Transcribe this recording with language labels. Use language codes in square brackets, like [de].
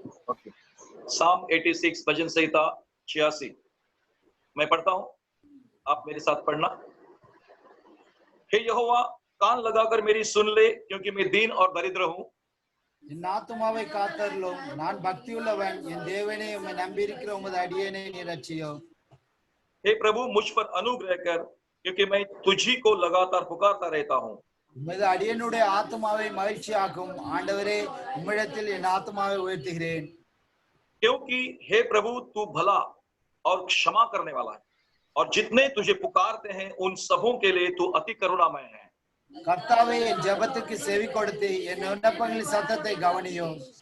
[hi] Okay, साम 86 भजन संहिता 86 मैं पढ़ता हूं, आप मेरे साथ पढ़ना। हे यहोवा, कान लगाकर मेरी सुन ले, क्योंकि मैं दीन और दरिद्र हूं। [ta] என் ஆத்துமாவை காத்தருளும், நான் பக்தியுள்ளவன், என் தேவனே உம்மை நம்பியிருக்கிற உமது அடியேனை நீர் ரட்சியும்। [hi] हे प्रभु, मुझ पर अनुग्रह कर, क्योंकि मैं तुझी को लगातार पुकारता रहता हूं। [ta] உமது அடியனுடைய ஆத்துமாவை மகிழ்ச்சியாக்கும் ஆண்டவரே, உம்மிடத்தில் என் ஆத்துமாவை உயர்த்துகிறேன்। [hi] क्योंकि हे प्रभु, तू भला और क्षमा करने वाला है, और जितने तुझे पुकारते हैं उन सबों के लिए तू अति करुणामय है। [ta] கர்த்தாவே, என் ஜெபத்துக்கு செவி கொடுத்து என் விண்ணப்பங்களின் சத்தத்தை கவனியும்।